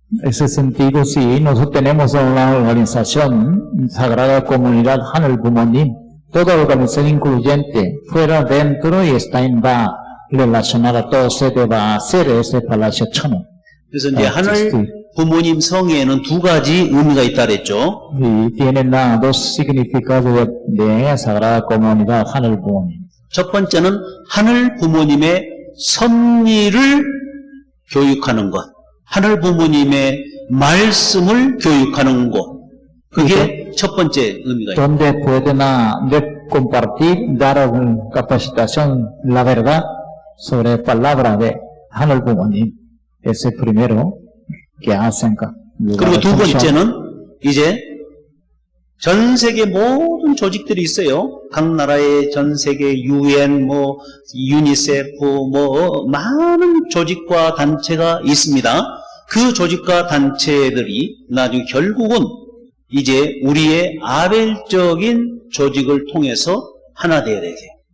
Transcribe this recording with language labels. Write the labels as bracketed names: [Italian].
[Spanish] En ese sentido, sí, nosotros tenemos una organización, Sagrada Comunidad Hanul Bumonim, toda organización incluyente, fuera, dentro, y está va relacionada, todo se va a hacer ese Palacio Chonon. [Korean] 그래서 이제 하늘 부모님 성회에는 두 가지 의미가 있다 그랬죠. [Spanish] Y tienen dos significados de Sagrada Comunidad Hanul Bumonim. [Korean] 첫 번째는 하늘 부모님의 섭리를 교육하는 것, 하늘 부모님의 말씀을 교육하는 것, 그게 첫 번째 의미가 있다. [Spanish] Donde pueden compartir, dar capacitación, la verdad sobre palabra de Hanul Bumonim. Ese primero que hacen. [Korean] 그리고 두 번째는 이제 전 세계 모든 조직들이 있어요. 각 나라의 전 세계 UN, 유니세프, 많은 조직과 단체가 있습니다. 그 조직과 단체들이 나중에 결국은 이제 우리의 아벨적인 조직을 통해서 하나 되어야 돼요.